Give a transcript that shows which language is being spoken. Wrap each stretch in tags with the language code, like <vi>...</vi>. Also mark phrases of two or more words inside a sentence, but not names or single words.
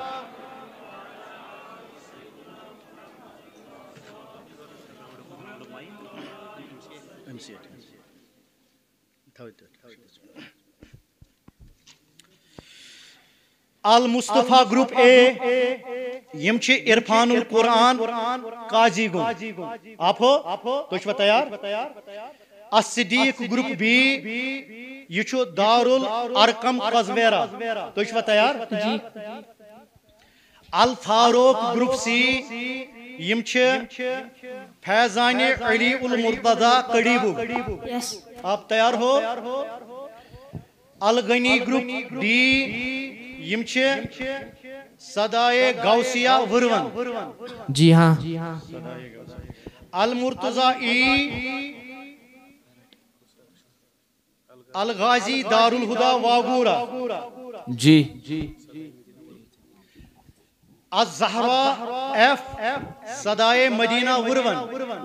<ks>المصطفیٰ گروپ اے یم چھ عرفان القرآن قاضی گن, آپ ہو تو چھو تیار. الصدیق گروپ بی یہ چھو دار الارقم قزویرہ, تو چھو تیار. الفاروق گروپ سی یم چھ فیضان علی المرتضی قریبو,</ks> <ur>آپ تیار ہو.</ur> <ks>الغنی گروپ ڈی یم چھ صدائے غوثیہ ورون,</ks> <ur>جی ہاں.</ur> <ks>المرتضی ای الغازی دار الہدا واگورا, جی. الزہرا ایف صدائے مدینہ ورون,</ks>